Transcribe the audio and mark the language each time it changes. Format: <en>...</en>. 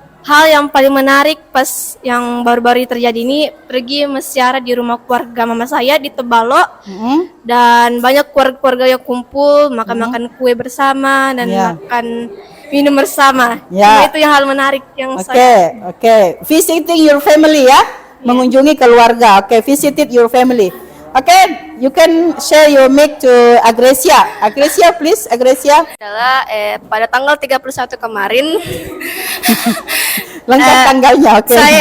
<id>Hal yang paling menarik pas yang baru-baru terjadi ini, pergi mesiara di rumah keluarga mama saya di Tebalo, dan banyak keluarga yang kumpul, makan-makan kue bersama dan makan minum bersama. Nah, itu yang hal menarik yang saya.</id> <en>Oke. Visiting your family ya,</en> <id>mengunjungi keluarga.</id> <en>Oke, visited your family. Oke, you can share your mic to Agresia. Agresia, please, Agresia.</en> <id>Adalah pada tanggal 31 kemarin. Lengkap tanggalnya, oke.</id>